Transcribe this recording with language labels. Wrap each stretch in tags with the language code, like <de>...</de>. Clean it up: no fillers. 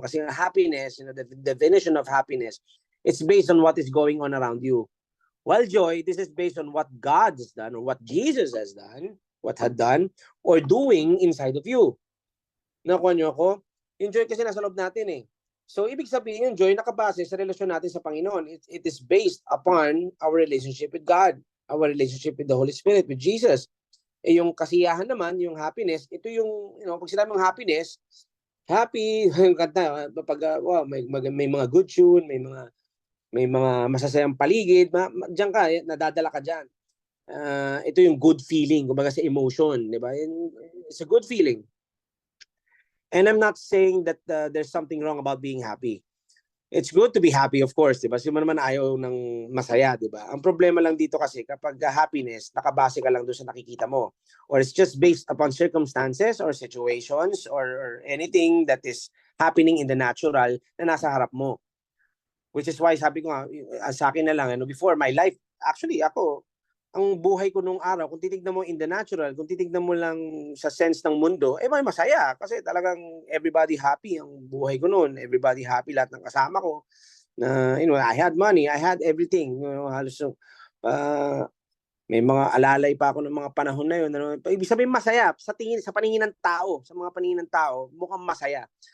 <tl>Kasi</tl> <en>happiness, the definition of happiness, it's based on what is going on around you. While joy, this is based on what God has done or what Jesus has done, what had done, or doing inside of you.</en> <tl>Nakuha niyo ako? Yung joy kasi nasa loob natin eh. So, ibig sabihin yung joy nakabase sa relasyon natin sa Panginoon.</tl> <en>It is based upon our relationship with God, our relationship with the Holy Spirit, with Jesus.</en> <tl>Eh, yung kasiyahan naman, yung happiness, ito yung, pag sinabi mong happiness, happy, yung kanta, pag, may mga</tl> <en>good tune,</en> <tl>may mga masasayang paligid, diyan ka, nadadala ka diyan. Ito yung good feeling, kumbaga sa emotion, di ba?</tl> <en>It's a good feeling. And I'm not saying that there's something wrong about being happy. It's good to be happy, of course,</en> <tl>di ba? Sino naman ayaw ng masaya, di ba? Ang problema lang dito kasi, kapag happiness, nakabase ka lang doon sa nakikita mo.</tl> <en>Or it's just based upon circumstances or situations or anything that is happening in the natural</en> <tl>na nasa harap mo.</tl> <en>Which is why</en> <tl>sabi ko nga, sa akin na lang,</tl> <en>before my life,</en> <tl>actually ako, ang buhay ko nung araw, kung titignan mo</tl> <en>in the natural,</en> <tl>kung titignan mo lang sa sense ng mundo, may masaya. Kasi talagang</tl> <en>everybody happy</en> <tl>ang buhay ko noon.</tl> <en>Everybody happy,</en> <tl>lahat ng kasama ko.</tl> <en>I had money, I had everything.</en> <tl>Halos, may mga alalay pa ako ng mga panahon na yun. Ibig sabihin masaya, sa paningin ng tao, sa mga paningin ng tao, mukhang masaya.</tl>